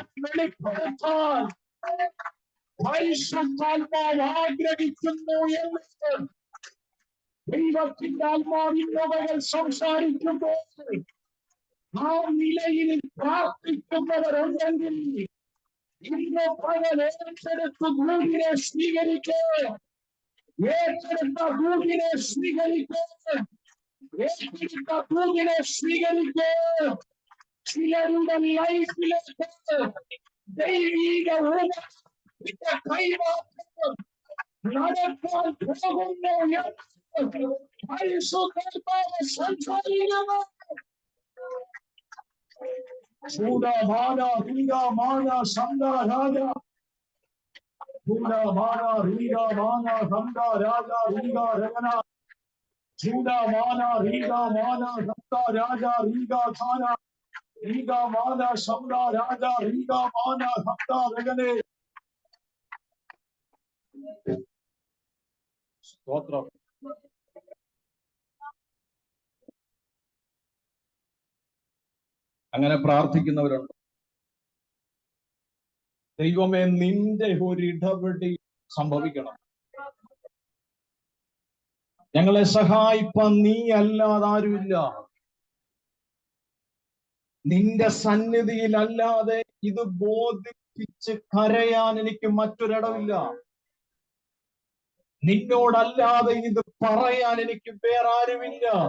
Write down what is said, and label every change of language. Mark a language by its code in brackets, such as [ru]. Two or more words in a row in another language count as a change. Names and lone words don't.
[ml] വെളിപ്പെടുത്താൻ പരിശുദ്ധാത്മാവ് ആഗ്രഹിക്കുന്നു എന്ന് ദൈവത്തിന്റെ ആത്മാവിനോട് സംസാരിക്കുമ്പോൾ ആ നിലയിൽ പ്രാർത്ഥിക്കുന്നവരുണ്ടെങ്കിൽ ഇന്ന് പകൽ ഏറ്റെടുത്ത് ദൂതിനെ സ്വീകരിക്കേ, ഏറ്റെടുത്ത ദൂതിനെ സ്വീകരിക്കേ, ഏറ്റെടുത്ത ദൂതിനെ സ്വീകരിക്കേ. ചിലരുടെ ലൈഫിലേക്ക് ദൈവിക കൈമാറ്റം നടക്കാൻ പോകുന്നു എന്ന് പരിശുദ്ധാത്മാവ് സംസാരിക്കുന്നു. Sudamana Riga Mana Sanda Raja, Sudamana Riga Mana Sanda Raja Riga Regana, Sudamana Riga Mana Sanda Raja Riga Kana, Riga Mana Sanda Raja Riga Mana Sanda Regane. Stotram. അങ്ങനെ പ്രാർത്ഥിക്കുന്നവരുണ്ട്. ദൈവമേ, നിന്റെ ഒരു ഇടപെടി സംഭവിക്കണം, ഞങ്ങളെ സഹായിപ്പാൻ നീ അല്ലാതെ ആരുമില്ല, നിന്റെ സന്നിധിയിൽ അല്ലാതെ ഇത് ബോധിപ്പിച്ച് കരയാൻ എനിക്ക് മറ്റൊരിടമില്ല, നിന്നോടല്ലാതെ ഇത് പറയാൻ എനിക്ക് വേറെ ആരുമില്ല.